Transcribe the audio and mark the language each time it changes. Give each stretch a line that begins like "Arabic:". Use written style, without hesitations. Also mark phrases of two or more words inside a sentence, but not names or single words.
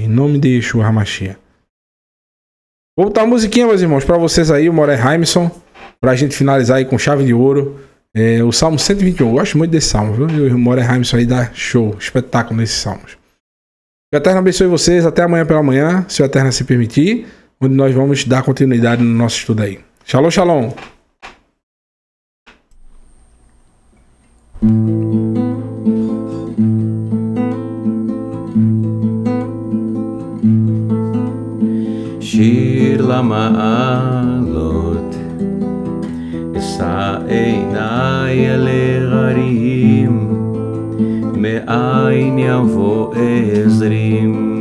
Portuguese: Em nome de
Hebrew: ישוע המשיח.
Portuguese: Vou botar uma musiquinha, meus irmãos, para vocês aí, o Moré Haimson, pra gente finalizar aí com chave de ouro. O Salmo 121. Eu gosto muito desse salmo, viu? E o Moré Haimson aí dá show, espetáculo nesses salmos. Que o Eterno abençoe vocês. Até amanhã pela manhã, se o Eterno se permitir, onde nós vamos dar continuidade no nosso estudo aí.
Hebrew: שלום, שלום. שיר למעלות, אשא עיניי אל ההרים, מאין יבוא עזרים.